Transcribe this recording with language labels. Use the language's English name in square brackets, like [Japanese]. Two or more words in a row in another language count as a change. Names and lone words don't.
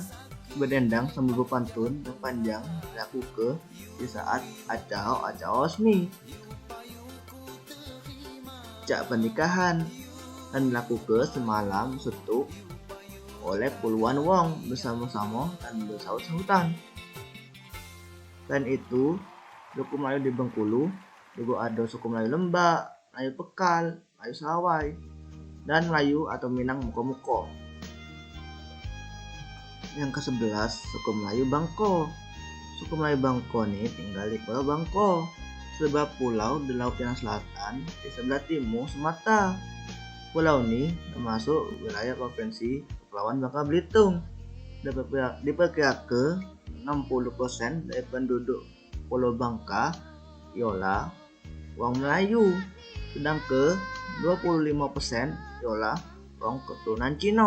[Indonesian] Berdendang sambil berpantun yang panjang dilakukan di saat acara resmi, jak pernikahan, dan dilakukan semalam suntuk oleh puluhan wong bersama-sama dan bersaut-sautan. Selain itu, suku Melayu di Bengkulu juga ada suku Melayu Lembak, Melayu Pekal, Melayu Sawai, dan Melayu atau Minang Muko-Muko. Yang ke-11, suku Melayu Bangko. Suku Melayu Bangko ini tinggal di Pulau Bangko, sebuah pulau di Laut Cina Selatan di sebelah timur Sumatera. Pulau ini termasuk wilayah Provinsi Kepulauan Bangka Belitung. Diperkirakan 60% dari penduduk Pulau Bangka ialah orang Melayu, sedangkan 25% ialah orang keturunan Cina.